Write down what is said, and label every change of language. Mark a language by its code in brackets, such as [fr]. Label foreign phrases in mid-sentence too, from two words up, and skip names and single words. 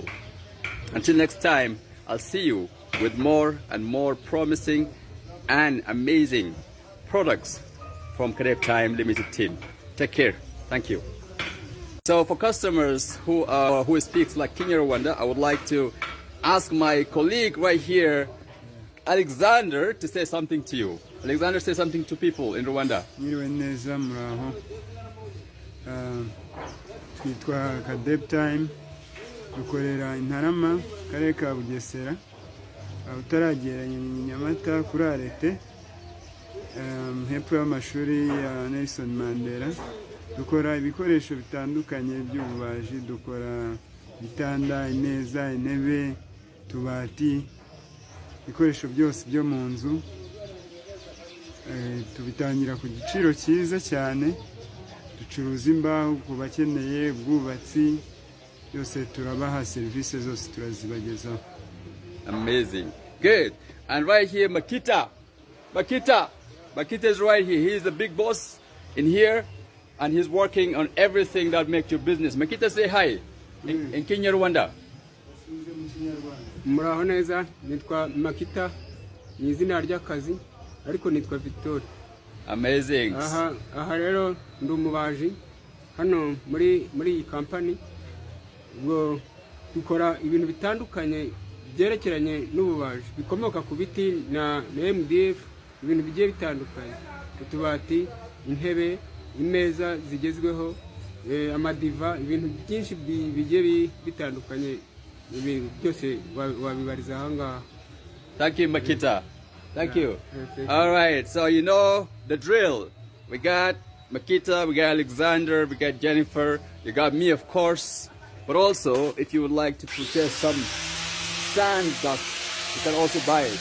[en] Until next time, I'll see you with more and more promising and amazing products from Kadabe Time Limited team. Take care. Thank you. So for customers who speaks like Kinyarwanda, I would like to ask my colleague right here, Alexander, to say something to you. Alexander, say something to people in Rwanda. [rw] Mwiriwe neza muraho. Twitwa Kadabe Time, dukorera Intarama, Karere ka Bugesera, utaragera Nyamata kuri Arete, hepfo y'amashuri ya Nelson Mandela. Dukora ibikoresho bitandukanye by'ububaji, dukora bitanda, imeza, intebe, tubati, ibikoresho byose byo mu nzu. Tubitangira ku giciro cyiza cyane, ducuruza imbaho ku bakeneye ubwubatsi, yose turabaha serivisi zose turazibagezaho. [en] Amazing. Good. And right here, Makita is right here. He is the big boss in here, and he's working on everything that makes your business. Makita, say hi in Kinyarwanda. [rw] Muraho neza, nitwa Makita, ni izina ry'akazi, ariko nitwa Victor. [en] Amazing. [rw] Aha rero ndi umubaji hano muri iyi company. Ubwo dukora ibintu bitandukanye byerekeranye n'ububaji, bikomoka ku biti na MDF, ibintu bigiye bitandukanye, utubati, intebe, imeza zigezweho, amadiva, ibintu byinshi bigiye bitandukanye, ibintu byose wabibariza aha ngaha. [en] Thank you, Makita. Thank you. All right, so you know the drill. We got Makita, we got Alexander, we got Jennifer, you got me, of course. But also, if you would like to purchase some sand dust, you can also buy it.